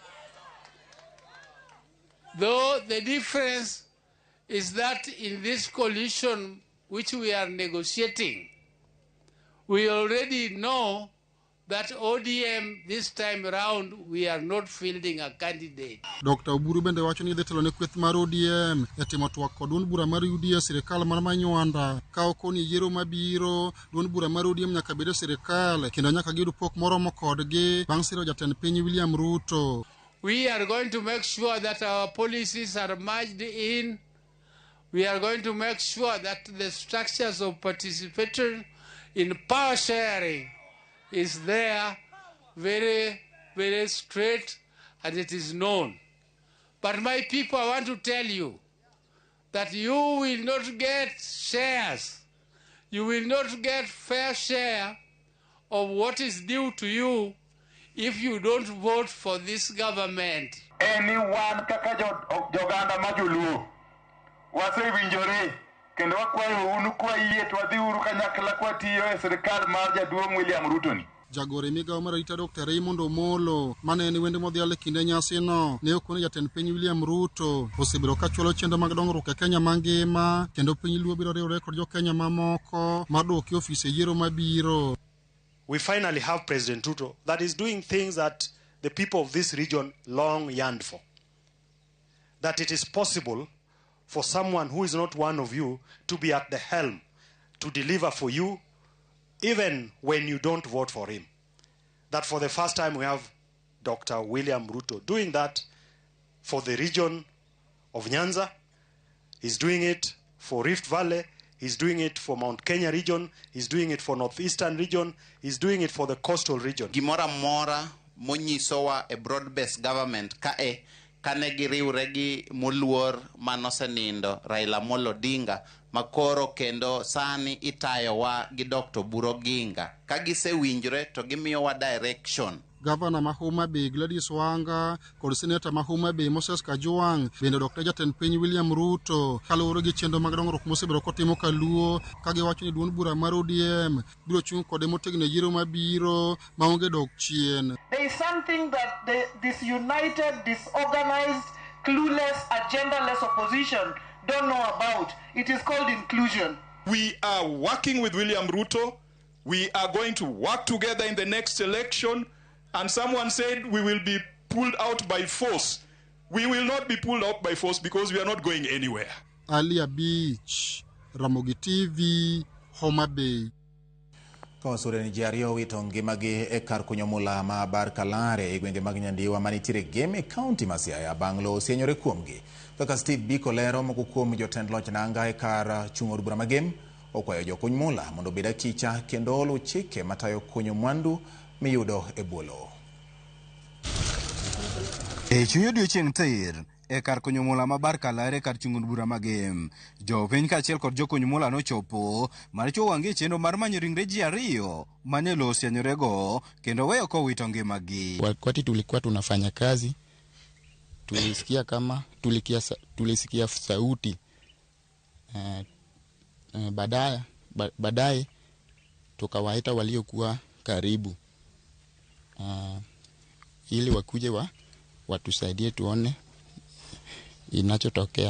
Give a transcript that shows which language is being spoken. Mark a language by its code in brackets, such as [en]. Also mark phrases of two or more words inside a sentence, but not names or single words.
[en] Though the difference is that in this coalition which we are negotiating, we already know that ODM this time around we are not fielding a candidate. [luo] Dr. Oburu bende wacho ni dhi telo ne kweth mar ODM e timo twak kod duond bura mar UDA sirikal mar Manywanda ka okoni yiero mabiro duond bura mar ODM nyaka bed e sirikal kendo nyaka giyud pok moromo kodgi bang' siro jatend piny William Ruto. [en] We are going to make sure that our policies are merged in. We are going to make sure that the structures of participation in power sharing is there, very, very straight, and it is known. But my people, I want to tell you that you will not get shares. You will not get fair share of what is due to you if you don't vote for this government. [luo] Anyone kaka joganda majulu wase winjore kendo wakwayo unu kwa yie twadhi uru kanyakla kwa tiyo e sirikal mar jaduong' William Ruto ni. Jagore migawo mar arita Dr. Raymond Omolo mane en wende modhial e kinde nyasino ne okone jatend piny William Ruto osebiro ka chulo chenro mag dongruok e Kenya mangima kendo piny luo biro riwore kod jo Kenya mamoko mar duoki ofise yiero mabiro. [en] We finally have President Ruto that is doing things that the people of this region long yearned for. That it is possible for someone who is not one of you to be at the helm, to deliver for you, even when you don't vote for him. That for the first time we have Dr. William Ruto doing that for the region of Nyanza. He's doing it for Rift Valley. He's doing it for Mount Kenya region. He's doing it for Northeastern region. He's doing it for the coastal region. [luo] Gimora mora monyisowa [en] a broad-based government [luo] kae kane giriwre gi moluor manosenindo Raila Amolo Odinga makoro kendo sani itayowa gi Dr. Oburu Oginga ka gisewinjore to gimiyowa direction. Governor ma Homa Bay Gladys Wanga kod Senator ma Homa Bay Moses Kajwang bende Dr. jatend piny William Ruto kaluwore gi chenro mag dongruok mosebiro kotimo kaluo ka giwacho ni duond bura mar ODM biro chung' kode motegno yiero mabiro maonge dok chien. [en] There is something that the disunited, disorganized, clueless, agendaless opposition don't know about. It is called inclusion. We are working with William Ruto. We are going to work together in the next election. And someone said we will be pulled out by force. We will not be pulled out by force because we are not going anywhere. Alia Beach, Ramogi TV, Homa Bay. [luo] Kosure ni jario wito ngimagi e kar kunyo mula ma bar kalare e gwenge mag Nyandiwa manitire Geme County ma Siaya banglo osienyore kuomgi. Kaka Steve Biko lero moko kuom jotend loch nanga e kar chung od bura ma Gem okwayo jokuny mula mondo obed kicha kendo olu chike matayo kunyo mwandu miyudo e bwolo. E chuny odiochieng' tir e kar kunyo mula ma bar kalare kar chung od bura ma Gem, jopiny kaachiel kod jokuny mula nochopo mar chuo wang'e chenro mar manyo ringre ji ariyo mane lo osienyorego kendo weyo kowito ngimagi. [sw] Wakati tulikuwa tunafanya kazi tulisikia kama tulisikia sauti baadaye tukawaita waliokuwa karibu ili wakuje watusaidie tuone inachotokea.